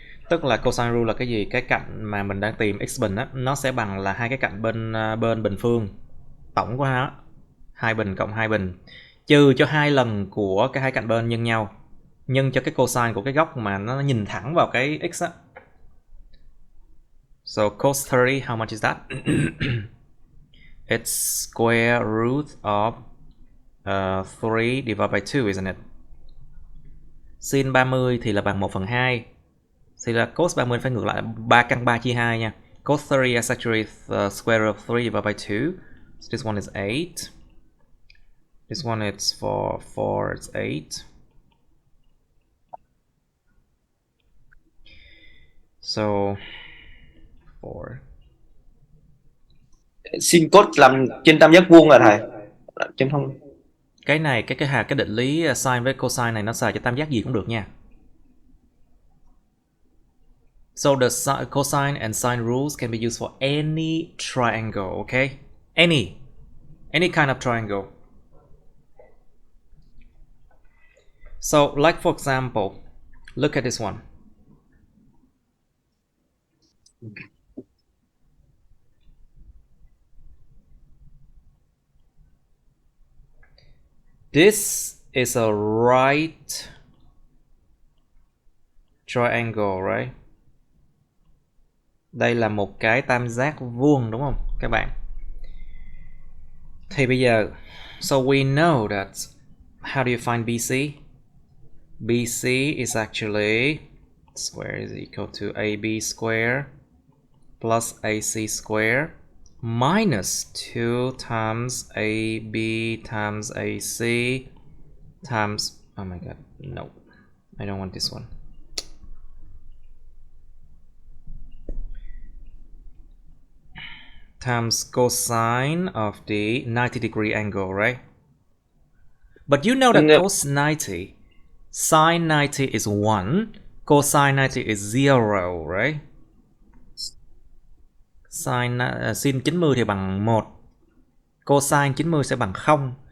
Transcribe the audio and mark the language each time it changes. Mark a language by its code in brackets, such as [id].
[vi] Tức là cosine rule là cái gì? Cái cạnh mà mình đang tìm x bình á, nó sẽ bằng là hai cái cạnh bên bình phương tổng của nó, hai bình cộng hai bình, trừ cho hai lần của cái hai cạnh bên nhân nhau, nhân cho cái cosine của cái góc mà nó nhìn thẳng vào cái x á. [en] So cos 30, how much is that? It's square root of 3 divided by 2, isn't it? [vi] Sin 30 thì là bằng 1/2. Thì là cos 30 phải ngược lại 3 căn 3 chia 2 nha. [en] Cos 30 is actually the square root of 3 divided by 2. So this one is 8. This one is for 4, it's 8. So 4. [vi] Sin cos làm trên tam giác vuông là thầy. Trên không. Cái này cái định lý sin với cosine này nó xài cho tam giác gì cũng được nha. [en] So the cosine and sine rules can be used for any triangle, okay? Any kind of triangle. So, like for example, look at this one. This is a right triangle, right? [vi] Đây là một cái tam giác vuông đúng không các bạn? Thì bây giờ, [en] so we know that, how do you find BC? BC is actually square is equal to AB square plus AC square minus 2 times AB times AC times, oh my god, no, I don't want this one. Times cosine of the 90-degree angle, right? But you know that cos 90, sine 90 is 1, cosine 90 is 0, right? [vi] Sin 90 thì bằng 1, cosine 90 sẽ bằng 0.